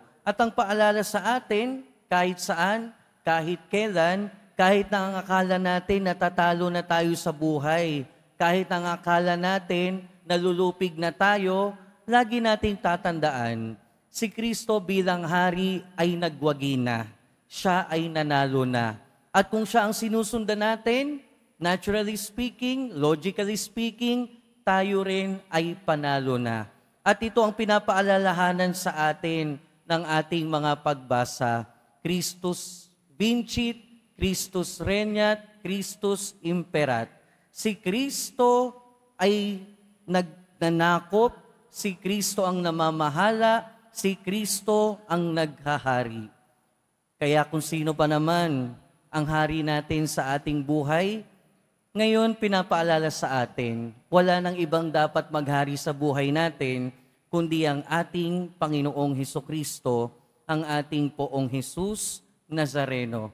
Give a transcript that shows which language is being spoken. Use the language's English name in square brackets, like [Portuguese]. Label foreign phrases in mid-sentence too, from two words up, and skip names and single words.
[Filipino] At ang paalala sa atin, kahit saan, kahit kailan, kahit na ang akala natin natatalo na tayo sa buhay, kahit ang akala natin nalulupig na tayo, lagi nating tatandaan, si Kristo bilang hari ay nagwagi na. Siya ay nanalo na. At kung siya ang sinusundan natin, [English] naturally speaking, logically speaking, [Filipino] tayo rin ay panalo na. At ito ang pinapaalalahanan sa atin ng ating mga pagbasa. [Latin] Christus vincit, Christus regnat, Christus imperat. [Filipino] Si Kristo ay nagnanakop, si Kristo ang namamahala, si Kristo ang naghahari. Kaya kung sino pa naman ang hari natin sa ating buhay, ngayon pinapaalala sa atin, wala nang ibang dapat maghari sa buhay natin, kundi ang ating Panginoong Hesukristo, ang ating Poong Jesus Nazareno.